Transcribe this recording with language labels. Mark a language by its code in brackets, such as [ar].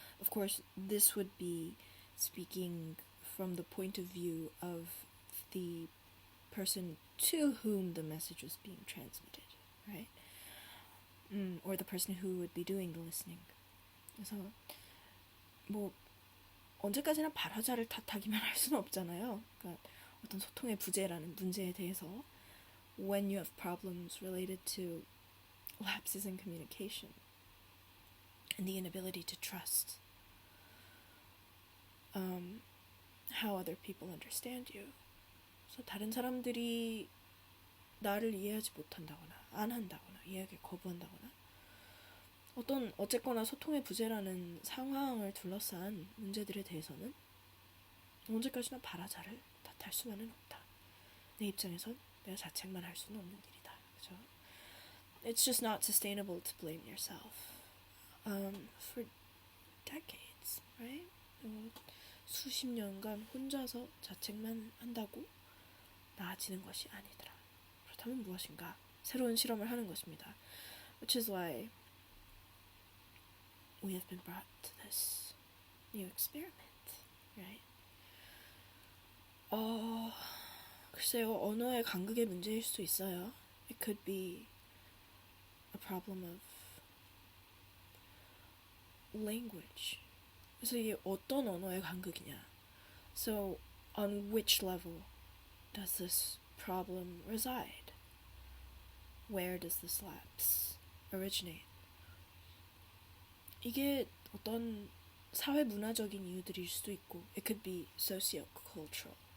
[en] Of course, this would be speaking from the point of view of the person to whom the message was being transmitted, right? Or the person who would be doing the listening. [ko] 그래서 뭐 언제까지나 발화자를 탓하기만 할 수는 없잖아요. 그러니까 어떤 소통의 부재라는 문제에 대해서 [en] when you have problems related to lapses in communication and the inability to trust how other people understand you. [ko] 그래서 다른 사람들이 나를 이해하지 못한다거나 안 한다거나 이해하기 거부한다거나 어쨌거나 소통의 부재라는 상황을 둘러싼 문제들에 대해서는 언제까지나 발화자를 탓할 수만은 없다. 내 입장에선 내가 자책만 할 수는 없는 일이다. 그죠? [en] It's just not sustainable to blame yourself for decades, right? [ko] 수십 년간 혼자서 자책만 한다고 나아지는 것이 아니더라. 그렇다면 무엇인가? 새로운 실험을 하는 것입니다. [en] Which is why we have been brought to this new experiment, right? [ko] 글쎄요, 언어의 간극의 문제일 수도 있어요. [en] It could be a problem of language. [ko] 그래서 이게 어떤 언어의 간극이냐? [en] So, on which level does this problem reside? Where does this lapse originate? [ko] 이게 어떤 사회 문화적인 이유들일 수도 있고, [en] it could be socio-cultural.